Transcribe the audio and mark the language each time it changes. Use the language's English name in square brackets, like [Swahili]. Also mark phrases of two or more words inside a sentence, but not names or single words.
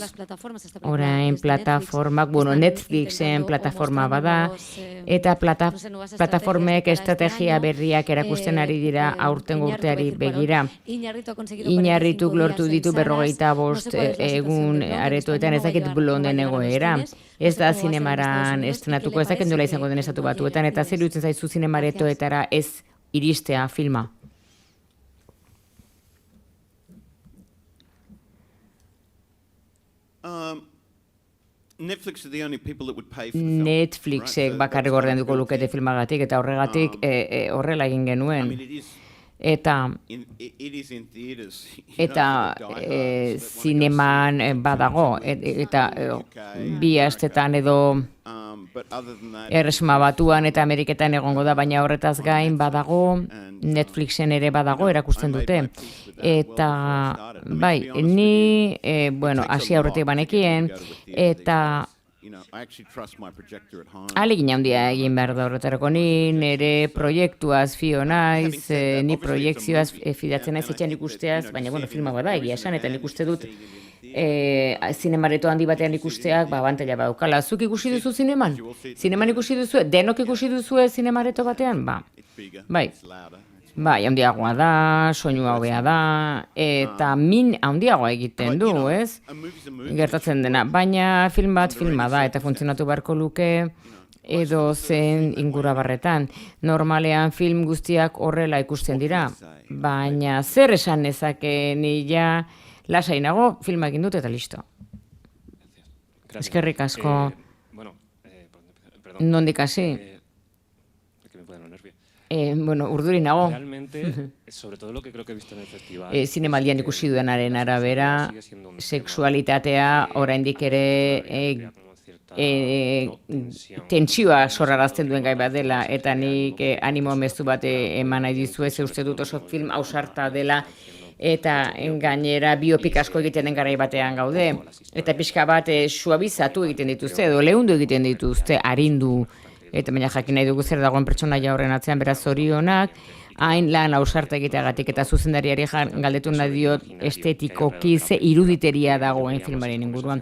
[Basque] Orain plataformak, bueno, Netflixen plataforma bada, eta plataformek estrategia berriak erakusten ari dira aurtengo urteari begira. Iñarrituk lortu ditu 45 egun aretoetan, ez dakit blonden egoera. Ez da zinemaran estrenatuko, ez dakit nola izango den estatu batuetan, eta zer iruditzen zaizu zinemaretoetara ez iristea filma. [English] Netflix are the only people that would pay for the film. [Basque] Netflixek bakarrik ordainduko lukete filmagatik, eta horregatik horrela egin [English] I [Basque] genuen. [English] mean, it is [Basque] Eta [English] it is in theaters. [Basque] eta zineman badago, eta 2 astetan edo [English] But other than that, [Basque] Erresuma Batuan eta Ameriketan egongo da, baina horretaz gain badago, Netflixen ere badago erakusten dute. Eta, bai, ni, bueno, hasi aurretik banekien, eta [English] you know, I actually trust my projector at home. [Basque] ahalegin handia egin behar da horretarako, ni nire proiektuaz fio naiz, ni proiektzioaz fidatzen naiz etxean ikusteaz, baina, bueno, filma bada egia esan, eta nik uste dut, zinemareto handi batean ikusteak, abantaila badaukala. Zuk ikusi duzu zineman? Zineman ikusi duzu? Denok ikusi duzu zinemareto batean? Ba, [English] Bigger, [Basque] bai. [English] it's louder. [Basque] Bai, handiagoa da, soinua hobea da, eta min handiagoa egiten du, ez? [English] A movie's a movie. [Basque] Gertatzen dena, baina film bat filma da, eta funtzionatu beharko luke edo zen ingurabarretan. Normalean film guztiak horrela ikusten dira, baina zer esan nezake ni ja lasainago filma egin dut eta listo. Eskerrik asko. [Spanish] Bueno, perdón. [Basque] Nondik hasi? [Spanish] Que me pueden nervios. [Basque] Bueno, urduri nago. [Spanish] Realmente, sobre todo lo que creo que he visto en el festival. [Basque] Zinemaldian ikusi duenaren arabera, sexualitatea oraindik ere tentsioa sorrarazten duen gai bat dela, eta nik animo mezu bat eman nahi dizuet, ze uste dut oso film ausarta dela, eta gainera biopik asko egiten den garai batean gaude, eta pixka bat suabizatu egiten dituzte, edo leundu egiten dituzte, arindu, eta baina jakin nahi dugu zer dagoen pertsonaia horren atzean, beraz zorionak, hain lan ausarta egiteagatik, eta zuzendariari galdetu nahi diot estetikoki ze iruditeria dagoen filmaren inguruan.